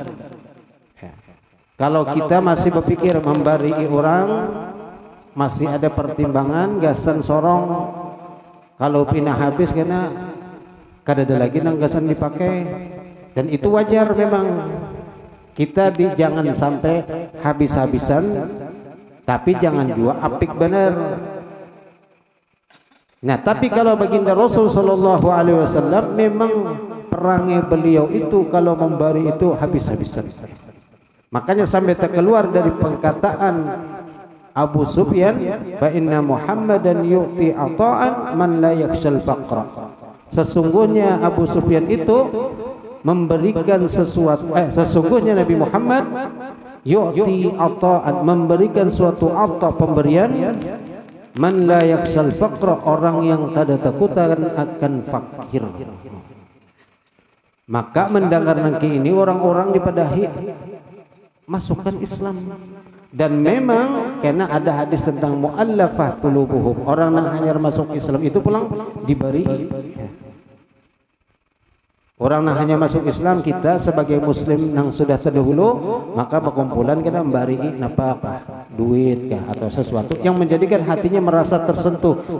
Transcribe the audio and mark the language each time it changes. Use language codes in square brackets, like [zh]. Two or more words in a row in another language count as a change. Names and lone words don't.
[bjn] Kalau kita masih berpikir membari orang, masih ada pertimbangan gasan sorong, kalau pindah habis kena kada ada lagi nang gasan dipakai, dan itu wajar memang. [id] Kita jangan sampai habis-habisan, tapi jangan juga apik benar. Nah, tapi kalau baginda Rasul [ar] sallallahu alaihi wasallam [id] memang perangai beliau itu kalau membari itu habis-habisan. Makanya sampai terkeluar dari perkataan Abu Sufyan, [ar] fa inna Muhammadan yu'ti ata'an man la yakhshal faqra. [id] Sesungguhnya Abu Sufyan itu memberikan sesuatu, sesungguhnya Nabi Muhammad [ar] yu'ti ata'an, [id] memberikan suatu ata, pemberian, [ar] man la yakhshal faqra, [bjn] orang yang kada takutan akan fakir. Maka mendengar nangki ini orang-orang dipadahi masukkan Islam. [id] Dan memang karena ada hadis tentang [ar] mu'allafah qulubuhum, [id] orang yang hanya masuk Islam itu pulang diberi. Orang yang hanya masuk Islam, kita sebagai muslim yang sudah terdahulu, maka perkumpulan kita memberi nafkah, duit kah, atau sesuatu yang menjadikan hatinya merasa tersentuh.